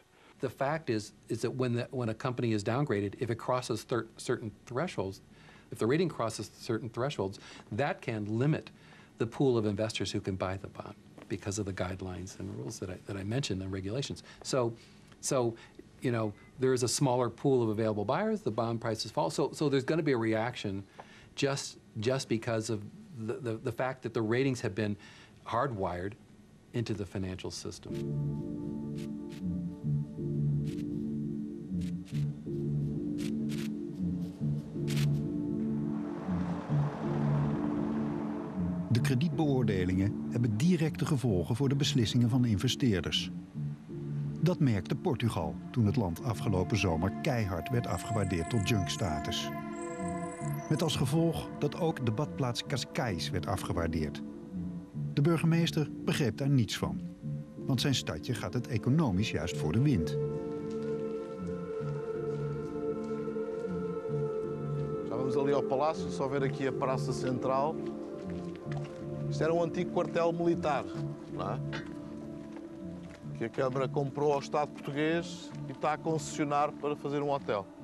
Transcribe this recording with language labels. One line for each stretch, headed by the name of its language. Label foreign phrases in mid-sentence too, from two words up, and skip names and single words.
English: The fact is that when a company is downgraded, if it crosses certain thresholds, if the rating crosses certain thresholds, that can limit the pool of investors who can buy the bond because of the guidelines and rules that I mentioned and regulations. So, you know, there is a smaller pool of available buyers, the bond prices fall. So there's going to be a reaction just because of the fact that the ratings have been hardwired into the financial system.
Dutch: De kredietbeoordelingen hebben directe gevolgen voor de beslissingen van investeerders. Dat merkte Portugal toen het land afgelopen zomer keihard werd afgewaardeerd tot junkstatus. Met als gevolg dat ook de badplaats Cascais werd afgewaardeerd. De burgemeester begreep daar niets van, want zijn stadje gaat het economisch juist voor de wind.
Portuguese: Já vamos ali ao palácio, só ver aqui a Praça Central. Isto era antigo quartel militar, não é? Que a Câmara comprou ao Estado português e está a concessionar para fazer hotel.